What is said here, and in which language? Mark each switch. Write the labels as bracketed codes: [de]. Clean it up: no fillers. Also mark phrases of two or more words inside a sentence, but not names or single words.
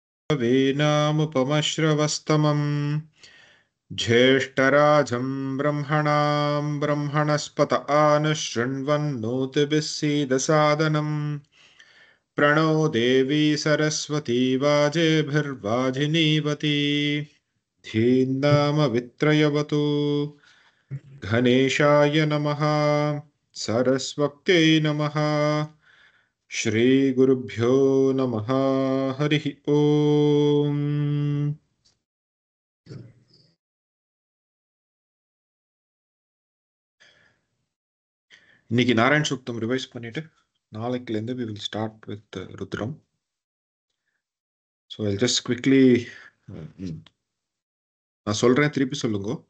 [sa] वेनामुपमश्रवस्तमम् ज्येष्ठराजं ब्रह्मणां ब्रह्मणस्पत आनुशृण्वन्नोतिभिः सीदसादनम् प्रणो देवी सरस्वती वाजेभिर्वाजिनीवती धीन्नामवित्रयवतु गणेशाय नमः सरस्वत्यै नमः श्रीगुरुभ्यो नमः हरिः ओम् [ta] இன்னைக்கு நாராயண சூக்தம் ரிவைஸ் பண்ணிட்டு நாளைக்குலேருந்து [en] we will start with [sa] ருத்ரம். [en] So I'll just quickly [ta] நான் சொல்றேன் திருப்பி சொல்லுங்க.